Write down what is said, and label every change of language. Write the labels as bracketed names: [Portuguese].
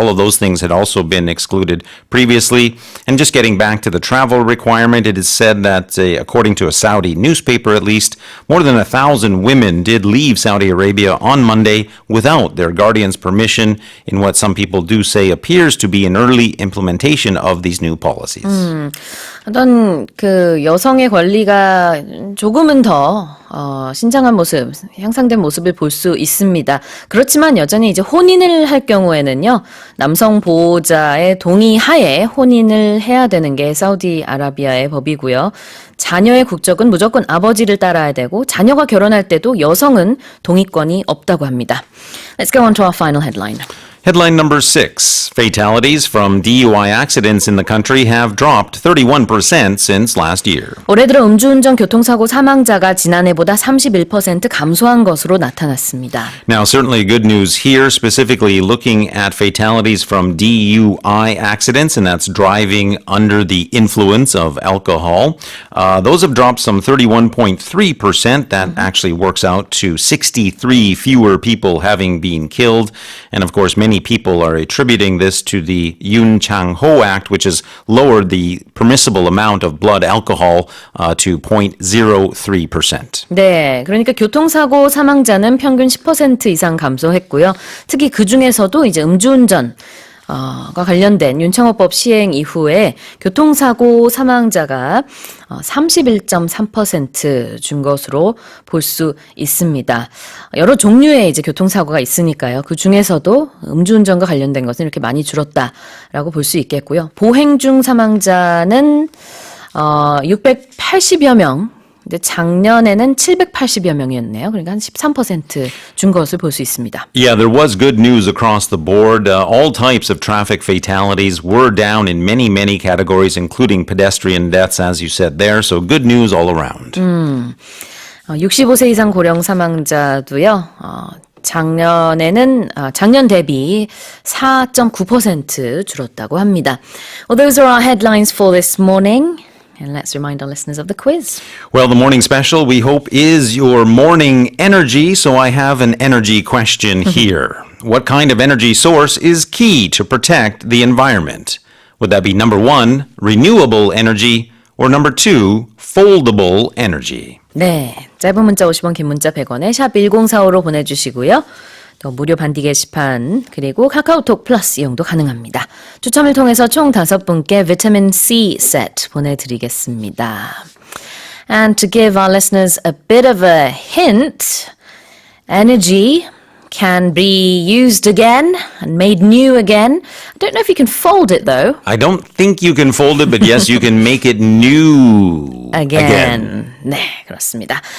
[English] All of those things had also been excluded previously. And just getting back to the travel requirement, it is said that, according to a Saudi newspaper at least, more than 1,000 women did leave Saudi Arabia on Monday without their guardian's permission in what some people do say appears to be an early implementation of these new policies. [Korean] 어떤 그 여성의 권리가 조금은 더 신장한 모습, 향상된 모습을 볼 수 있습니다. 그렇지만 여전히 이제 혼인을 할 경우에는요, 남성 보호자의 동의 하에 혼인을 해야 되는 게 사우디아라비아의 법이고요. 자녀의 국적은 무조건 아버지를 따라야 되고 자녀가 결혼할 때도 여성은 동의권이 없다고 합니다. [English] Let's go on to our final headline. Headline number 6. Fatalities from DUI accidents in the country have dropped 31% since last year. [Korean] 올해 들어 음주운전 교통사고 사망자가 지난해보다 31% 감소한 것으로 나타났습니다. [English] Now, certainly good news here, specifically looking at fatalities from DUI accidents, and that's driving under the influence of alcohol. Those have dropped some 31.3%. That actually works out to 63 fewer people having been killed. And of course, many people are attributing this to the Yoon Chang-ho Act, which has lowered the permissible amount of blood alcohol to 0.03%. [Korean] 네, 그러니까 교통사고 사망자는 평균 10% 이상 감소했고요. 특히 그 중에서도 이제 음주운전 가 관련된 윤창호법 시행 이후에 교통사고 사망자가 31.3% 준 것으로 볼 수 있습니다. 여러 종류의 이제 교통사고가 있으니까요. 그 중에서도 음주운전과 관련된 것은 이렇게 많이 줄었다라고 볼 수 있겠고요. 보행 중 사망자는 680여 명. 근데 작년에는 780여 명이었네요. 그러니까 한 13% 준 것을 볼 수 있습니다. [English] Yeah, there was good news across the board. All types of traffic fatalities were down in many, many categories, including pedestrian deaths, as you said there. So good news all around. [Korean] 65세 이상 고령 사망자도요. 작년 대비 4.9% 줄었다고 합니다. [English] Well, those are our headlines for this morning. And let's remind our listeners of the quiz. Well, the morning special, we hope, is your morning energy. So I have an energy question here. What kind of energy source is key to protect the environment? Would that be number 1, renewable energy, or number 2, foldable energy? [Korean] 네, 짧은 문자 50원, 긴 문자 100원에 샵 1045로 보내주시고요. 또 무료 반디 게시판 그리고 카카오톡 플러스 이용도 가능합니다. 추첨을 통해서 총 5분께 비타민 C 세트 보내드리겠습니다. [English] And to give our listeners a bit of a hint, energy can be used again and made new again. I don't know if you can fold it though. I don't think you can fold it, but yes, you can make it new Again. [Korean] 네, 그렇습니다.